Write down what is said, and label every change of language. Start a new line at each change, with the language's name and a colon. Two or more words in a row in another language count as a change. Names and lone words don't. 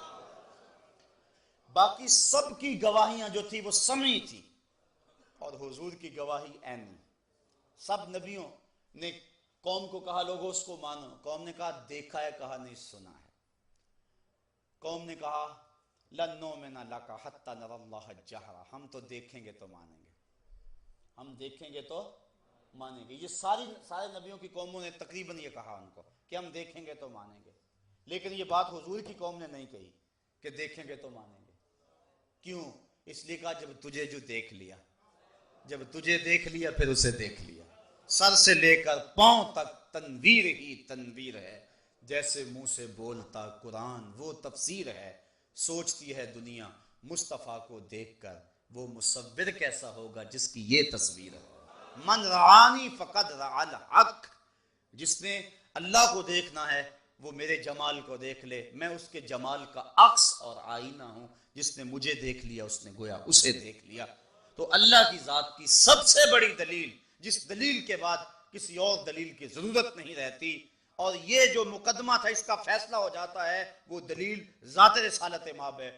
Urdu: باقی سب کی گواہیاں جو تھی وہ سمعی تھی، اور حضور کی گواہی عینی۔ سب نبیوں نے قوم کو کہا لوگوں اس کو مانو، قوم نے کہا دیکھا ہے، کہا نہیں سنا ہے۔ قوم نے کہا
Arabic: لن نؤمن لک حتی نری اللہ جہرا،
Urdu: ہم تو دیکھیں گے تو مانیں گے، ہم دیکھیں گے تو مانیں گے۔ یہ سارے نبیوں کی قوموں نے تقریباً یہ کہا ان کو کہ ہم دیکھیں گے تو مانیں گے، لیکن یہ بات حضور کی قوم نے نہیں کہی کہ دیکھیں گے تو مانیں گے۔ کیوں؟ اس لیے کہا جب تجھے جو دیکھ لیا، جب تجھے دیکھ لیا پھر اسے دیکھ لیا، سر سے لے کر پاؤں تک تنویر ہی تنویر ہے، جیسے منہ سے بولتا قرآن وہ تفسیر ہے، سوچتی ہے دنیا مصطفیٰ کو دیکھ کر وہ مصور کیسا ہوگا جس کی یہ تصویر ہے۔
Arabic: من رعانی فقد رعا الحق،
Urdu: جس نے اللہ کو دیکھنا ہے وہ میرے جمال کو دیکھ لے، میں اس کے جمال کا عکس اور آئینہ ہوں، جس نے مجھے دیکھ لیا اس نے گویا اسے دیکھ لیا۔ تو اللہ کی ذات کی سب سے بڑی دلیل، جس دلیل کے بعد کسی اور دلیل کی ضرورت نہیں رہتی، اور یہ جو مقدمہ تھا اس کا فیصلہ ہو جاتا ہے، وہ دلیل ذات رسالت مآب ہے۔